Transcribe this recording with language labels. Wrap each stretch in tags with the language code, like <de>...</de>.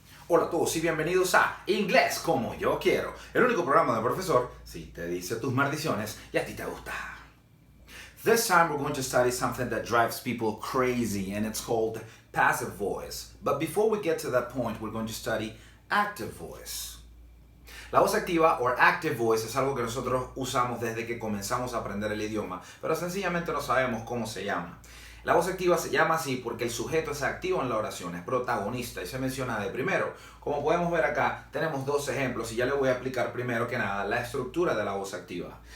<es>Hola a todos y bienvenidos a Inglés como yo quiero, el único programa del profesor si te dice tus maldiciones y a ti te gusta.</es> <en>This time we're going to study something that drives people crazy and it's called passive voice. But before we get to that point, we're going to study active voice.</en> <es>La voz activa o active voice es algo que nosotros usamos desde que comenzamos a aprender el idioma, pero sencillamente no sabemos cómo se llama. La voz activa se llama así porque el sujeto es activo en la oración, es protagonista y se menciona de primero. Como podemos ver acá, tenemos dos ejemplos y ya les voy a explicar primero que nada la estructura de la voz activa.</es>